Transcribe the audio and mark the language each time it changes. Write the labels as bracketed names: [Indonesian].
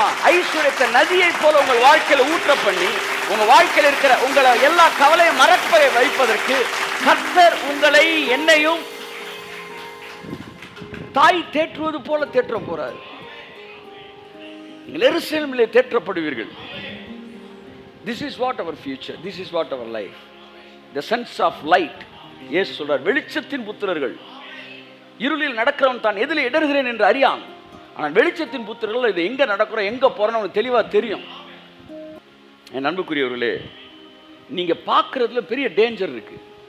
[Tamil] ஐஸ்வர்யத்தை நதியை போல உங்கள் வாழ்க்கையில ஊற்ற பண்ணி, உங்க வாழ்க்கையில் இருக்கிற உங்களை எல்லா கவலையும் மறக்க வைப்பதற்கு கர்த்தர் உங்களை என்னையும் தாய் தேற்றுவது போல தேற்ற போறார். நீங்கள் எருசலேமிலே தேற்றப்படுவீர்கள். [English] This is what our future, this is what our life, the sons of light. [Tamil] இயேசு சொல்றார், வெளிச்சத்தின் புத்திரர்கள். இருளில் நடக்கிறவன் தான் எதிலே இடறுகிறேன் என்று அறியான், ஆனால் வெளிச்சத்தின் புத்திரர்கள் இது எங்கே நடக்கிறோம் எங்கே போகிறோன்னு அவனுக்கு தெளிவாக தெரியும். என் அன்புக்குரியவர்களே, நீங்கள் பார்க்குறதுல பெரிய டேஞ்சர் இருக்குது.